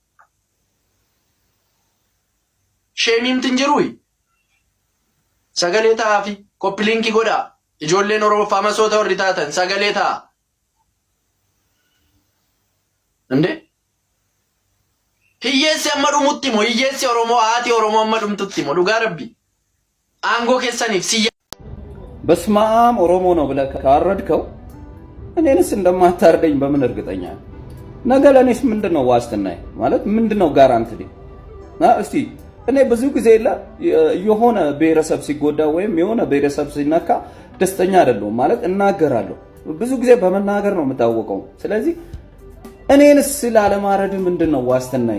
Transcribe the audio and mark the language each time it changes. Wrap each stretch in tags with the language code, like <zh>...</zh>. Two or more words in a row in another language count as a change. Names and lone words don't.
<om>sheemiimtin jiruuyi sagalee ta'aa fi koppiliinkii godhaa ijoolleen oromoo faamasoota warri taatan sagalee ta'aa ande hiyyeessi amma dhumutti moo hiyyeessi oromoo haati oromoo amma dhumtutti moo dhugaa rabbi aangoo keessaniif siyya</om> <am>በስመ አብ ኦሮሞ ነው ብለህ ካረድከው እኔንስ እንደማታርደኝ በምን እርግጠኛ ነኝ? ነገ ለኔስ ምንድነው ዋስትናዬ? ማለት ምንድነው ጋራንቲ? እስቲ እኔ ብዙ ጊዜ የሆነ ብሔረሰብ ሲጎዳ ወይም የሆነ ብሔረሰብ ሲነካ ደስተኛ አይደለሁም ማለት እናገራለሁ። ብዙ ጊዜ በመናገር ነው የምታወቀው። ስለዚህ እኔንስ ላለማረድ ምንድነው ዋስትናዬ?</am>